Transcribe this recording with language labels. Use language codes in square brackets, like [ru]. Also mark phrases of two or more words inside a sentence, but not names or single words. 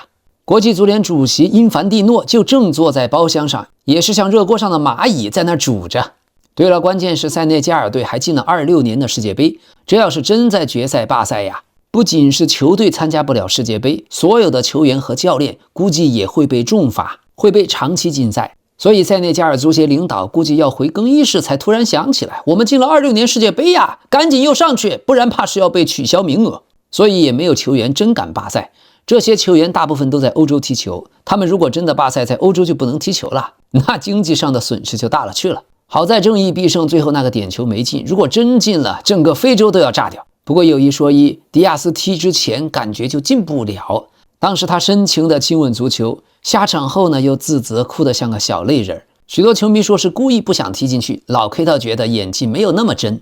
[zh] 國際足聯主席因凡蒂諾就正坐在包廂上，也是像熱鍋上的螞蟻在那煮着。對了，關鍵是塞內加爾隊還進了26年的世界杯，這要是真在決賽罷賽呀，不僅是球隊參加不了世界杯，所有的球員和教練估計也會被重罰，會被長期禁賽。所以塞內加爾足協領導估計要回更衣室才突然想起來，我們進了26年世界杯呀，趕緊又上去，不然怕是要被取消名額。所以也沒有球員真敢罷賽， 這些球員大部分都在歐洲踢球，他們如果真的罢赛，在歐洲就不能踢球了，那經濟上的損失就大了去了。好在正义必勝，最後那個點球沒進，如果真進了，整個非洲都要炸掉。不過有一說一，迪亞斯踢之前感覺就进不了，當時他深情的親吻足球，下場後呢又自責，哭得像個小淚人。許多球迷說是故意不想踢進去，老 K 倒覺得演技沒有那麼真。